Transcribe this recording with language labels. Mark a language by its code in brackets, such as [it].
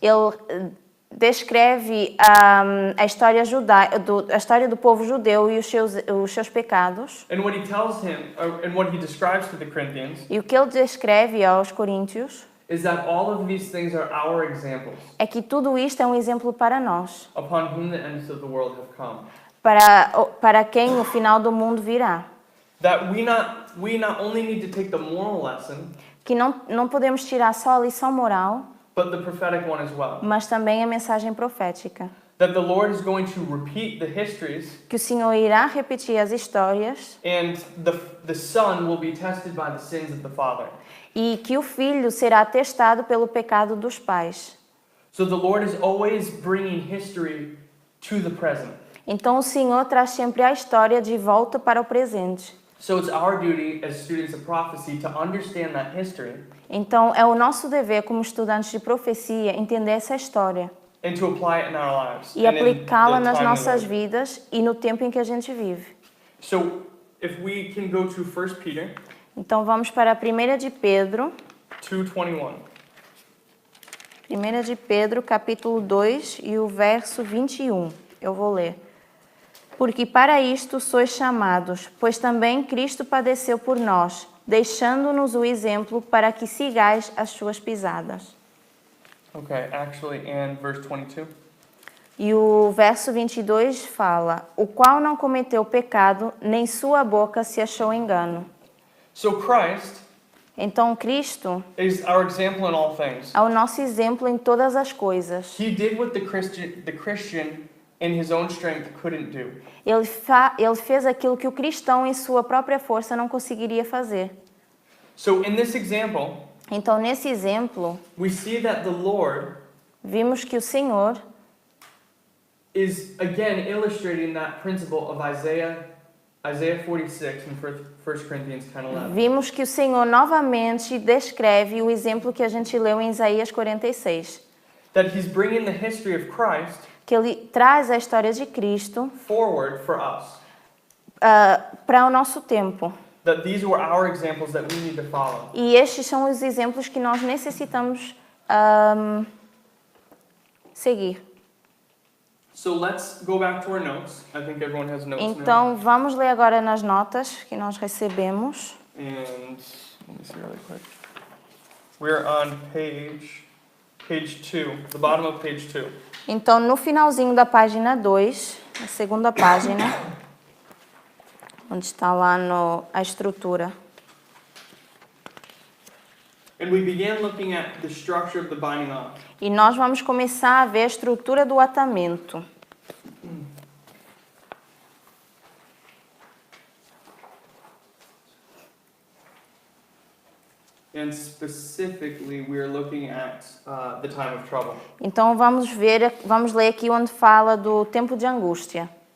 [pt] ele descreve a história a história do povo judeu e os seus pecados. [en] and what he tells him, and what he describes to the Corinthians, [pt] E o que ele descreve aos Coríntios [en] is that all of these things are our examples, [pt] é que tudo isto é um exemplo para nós, [en] upon whom the ends of the world have come. [pt] para quem o final do mundo virá. [en] That we not only need to take the moral lesson, [pt] Que não podemos tirar só a lição moral, [en] but the prophetic one as well. [pt] mas também a mensagem profética. [en] That the Lord is going to repeat the histories, [pt] Que o Senhor irá repetir as histórias [en] and the Son will be tested by the sins of the Father. [pt] e que o Filho será testado pelo pecado dos pais. [en] So the Lord is always bringing history to the present. [pt] Então o Senhor traz sempre a história de volta para o presente. [en] So it's our duty as students of prophecy to understand that history [pt] Então é o nosso dever como estudantes de profecia entender essa história [en] and to apply it in our lives. [pt] e [en] and in [pt] aplicá-la [en] the [pt] nas [en] time we [pt] nossas [en] live. [pt] vidas e no tempo em que a gente vive. [en] So if we can go to 1 Peter [pt] Então vamos para a 1 de Pedro, [en] 2:21. [pt] 1 de Pedro, capítulo 2 e o verso 21. Eu vou ler. Porque para isto sois chamados, pois também Cristo padeceu por nós, deixando-nos o exemplo para que sigais as suas pisadas. [en] Okay, actually, and verse 22. [pt] E o verso 22 fala, o qual não cometeu pecado, nem sua boca se achou engano. [en] So Christ [pt] Então Cristo [en] is our example in all things. [pt] é o nosso exemplo em todas as coisas. [en] He did what the Christian in his own strength couldn't do. [pt] Ele fez aquilo que o cristão em sua própria força não conseguiria fazer. [en] So in this example, [pt] Então nesse exemplo, [en] we see that the Lord [pt] vimos que o Senhor [en] is again illustrating that principle of Isaiah 46 in 1 Corinthians 10:11. [pt] Vimos que o Senhor novamente descreve o exemplo que a gente leu em Isaías 46. [en] That he's bringing the history of Christ [pt] Que ele traz a história de Cristo [en] forward for us. [pt] para o nosso tempo. [en] That these were our examples that we need to follow. [pt] E estes são os exemplos que nós necessitamos seguir. [en] So let's go back to our notes. I think everyone has notes now. [pt] Então, vamos ler agora nas notas que nós recebemos. [en] And let me see really quick. We're on page 2, the bottom of page 2. [pt] Então, no finalzinho da página 2, a segunda página, onde está lá a estrutura. [en] And we began looking at the structure of the binding off. [pt] E nós vamos começar a ver a estrutura do atamento. [en] And specifically, we are looking at the time of trouble. [pt] Então vamos ler aqui onde fala do tempo de angústia.